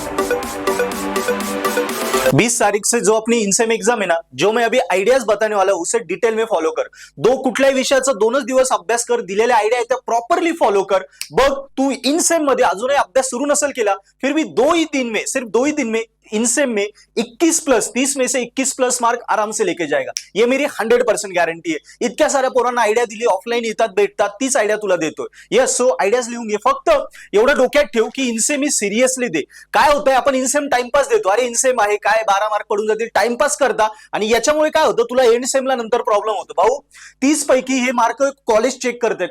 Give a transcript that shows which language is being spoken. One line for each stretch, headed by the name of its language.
Hindi: 20 तारीख से जो अपनी इनसेम एग्जाम है ना, जो मैं अभी आइडियाज बताने वाला हूं उसे डिटेल में फॉलो कर.
Marathi: कुठल्याही विषयाचा 2च दिवस अभ्यास कर. दिलेले आयडिया आहेत प्रॉपरली फॉलो कर. बघ तू इनसेम मध्ये अजूनही अभ्यास सुरू नसेल केला,
Hindi: फिर भी 2 ही 3 में, सिर्फ 2 ही 3 में इनसेम में 21 प्लस 30 में से 21 प्लस मार्क आराम से लेके जाएगा. ये मेरी 100% गॅरंटी आहे.
Marathi: इतक्या साऱ्या पोरांना आयडिया दिली, ऑफलाईन येतात भेटतात, तीच आयडिया तुला देतोय. येस, सो आयडियाज लिहून घे. फक्त एवढं डोक्यात ठेव की इनसेम ही सिरियसली दे. काय होतंय, आपण इनसेम टाइमपास देतो. अरे इनसेम आहे काय, 12 मार्क पडून जातील, टाइमपास करता. आणि याच्यामुळे काय होतं, तुला एंड सेमला नंतर प्रॉब्लेम होतो. भाऊ 30 पैकी हे मार्क कॉलेज चेक करते.